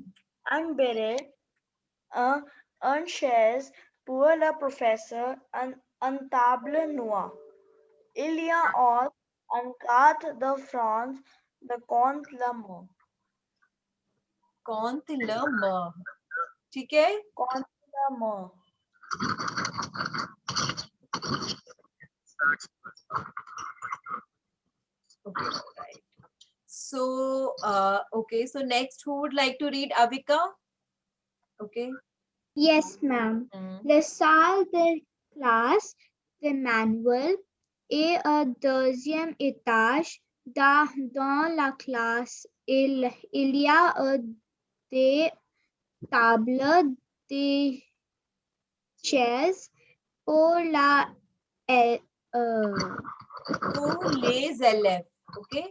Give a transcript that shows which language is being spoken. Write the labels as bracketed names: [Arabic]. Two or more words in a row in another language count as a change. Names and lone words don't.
[French] Un bureau, un chaise pour le professeur, un table noire. Il y a aussi une carte de France de contre la mer. Contre le mer. [Hindi] ठीक है? [French] Contre la mer. [English] Okay, right. So, okay. So next, who would like to read? Avika? Okay. Yes, ma'am. Hmm. [French] La salle de classe, [English] the manual, [French] et au deuxième étage, dans la classe, il y a des tables, des chaises pour Pour les élèves. Okay.